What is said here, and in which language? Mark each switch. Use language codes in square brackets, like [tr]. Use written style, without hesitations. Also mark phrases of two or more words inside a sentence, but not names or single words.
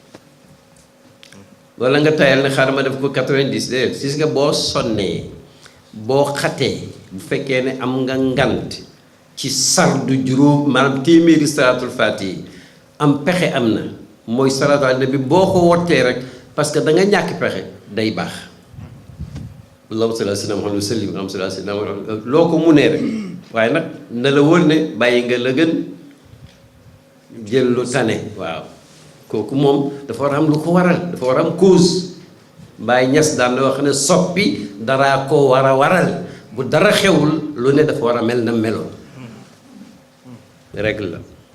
[wo] wala nga tayal ne xaaral ma def ko 90 déedéet gis nga boo sonnee boo xatee bu fekkee ne am nga ngant ci sardu juróom maanaam téeméeri [ar] صلاة الفاتح [wo] am pexe am na mooy [ar] الصلاة على النبي [wo] boo ko wottee rek [fr] parce que [wo] da nga ñàkk pexe day baax [ar] اللهم صل على سيدنا محمد وسلم اللهم صل على سيدنا محمد [wo] loo ko munee rek waaye nag na la wóor ne bàyyi nga la gën jël lu tane waaw kooku moom dafa war a am lu ko waral dafa war a am cause Baay Ñas daan na wax ne soppi daraa ko war a waral bu dara xewul lu ne dafa war a mel na meloon règle la